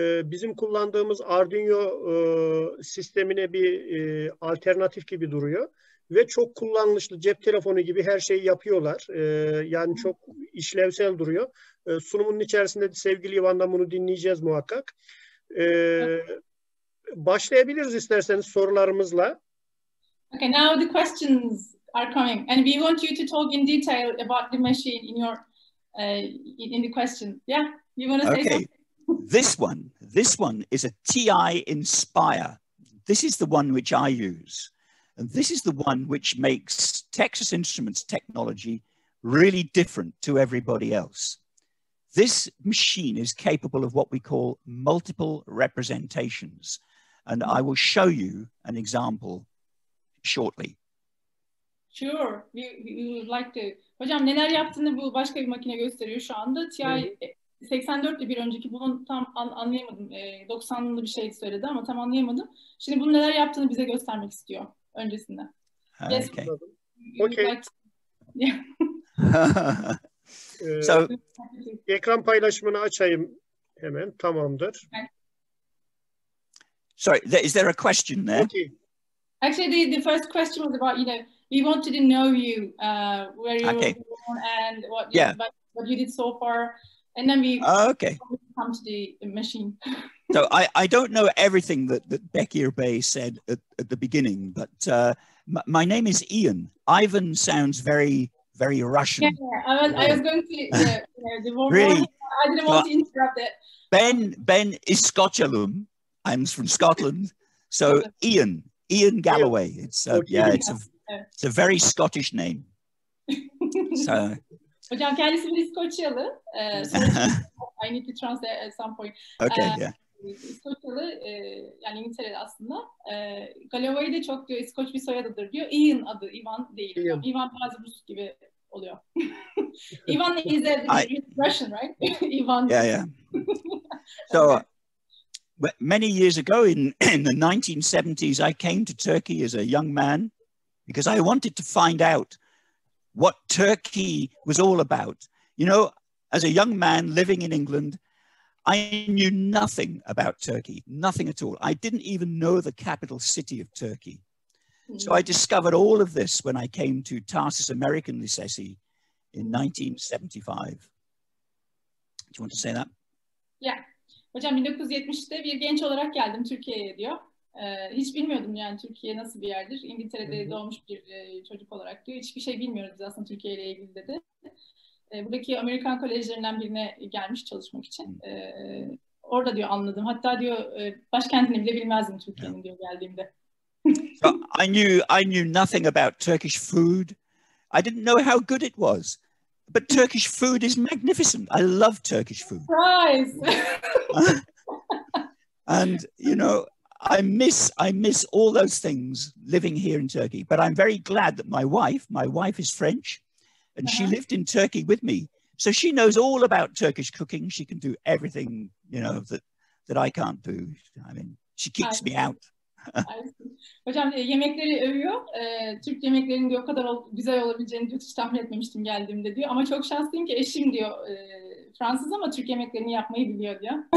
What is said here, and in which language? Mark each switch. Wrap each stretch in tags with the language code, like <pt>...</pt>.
<tr>Bizim kullandığımız Arduino sistemine bir alternatif gibi duruyor. Ve çok kullanışlı, cep telefonu gibi her şeyi yapıyorlar. Yani çok işlevsel duruyor. Sunumunun içerisinde sevgili Ivan'dan bunu dinleyeceğiz muhakkak. Başlayabiliriz isterseniz sorularımızla.</tr> <en>Okay, now the questions are coming, and we want you to talk in detail about the machine in your in the question. Yeah, you want to say something? This one is a TI Inspire. This is the one which I use. And this is the one which makes Texas Instruments technology really different to everybody else. This machine is capable of what we call multiple representations. And I will show you an example shortly. Sure, we would like to.</en> <tr>Hocam neler yaptığını bu başka bir makine gösteriyor şu anda. TI 84'te bir önceki, bunun tam anlayamadım. 90'lı bir şey söyledi ama tam anlayamadım. Şimdi bunun neler yaptığını bize göstermek istiyor öncesinde.</tr> <en>Yes. Okay. Okay. Like to, yeah. So,</en> <tr>ekran paylaşımını açayım hemen. Tamamdır.</tr> <en>Okay. sorry, is there a question there? Okay. Actually, the first question was about, we wanted to know you, where you Okay. were born and what, Yeah. what you did so far. And then we Okay. come to the machine. So I don't know everything that Bekir Bey said at the beginning, but my name is Ian. Ivan sounds very, very Russian. Yeah, I was going to, the more Really? I didn't want to interrupt it.</en> <tr>Ben Iskochalum.</tr> <en>I'm from Scotland. So Ian Galloway. It's it's a very Scottish name. So.</en> <tr>Hocam kendisi bir İskoçyalı.</tr> <en>I need to translate at some point. Okay, yeah.</en> <tr>İskoçyalı, yani İngiltere'de aslında. Galloway de çok diyor, İskoç bir soyadıdır diyor. Ian adı, Ivan değil. Ivan bazı Rus gibi oluyor.</tr> <en>Ivan is a Russian, right? Ivan. Yeah. So many years ago in the 1970s, I came to Turkey as a young man because I wanted to find out what Turkey was all about. As a young man living in England, I knew nothing about Turkey, nothing at all. I didn't even know the capital city of Turkey. So I discovered all of this when I came to Tarsus American Lisesi in 1975. Do you want to say that? Yeah.</en> <tr>Hocam 1970'te bir genç olarak geldim Türkiye'ye diyor. Hiç bilmiyordum yani Türkiye nasıl bir yerdir. İngiltere'de doğmuş bir çocuk olarak diyor. Hiçbir şey bilmiyoruz biz aslında Türkiye ile ilgili dedi. Buradaki Amerikan kolejlerinden birine gelmiş çalışmak için. Orada diyor anladım. Hatta diyor başkentini bile bilmezdim Türkiye'nin diyor geldiğimde.</tr> <en>So I knew nothing about Turkish food. I didn't know how good it was. But Turkish food is magnificent. I love Turkish food. Surprise! And I miss all those things living here in Turkey. But I'm very glad that my wife is French, and she lived in Turkey with me. So she knows all about Turkish cooking. She can do everything, that I can't do. I mean, she kicks me out.</en> <tr>Hocam yemekleri övüyor. Türk yemeklerinin diyor o kadar güzel olabileceğini diyor, hiç tahmin etmemiştim geldiğimde diyor. Ama çok şanslıyım ki eşim diyor Fransız ama Türk yemeklerini yapmayı biliyor diyor.</tr>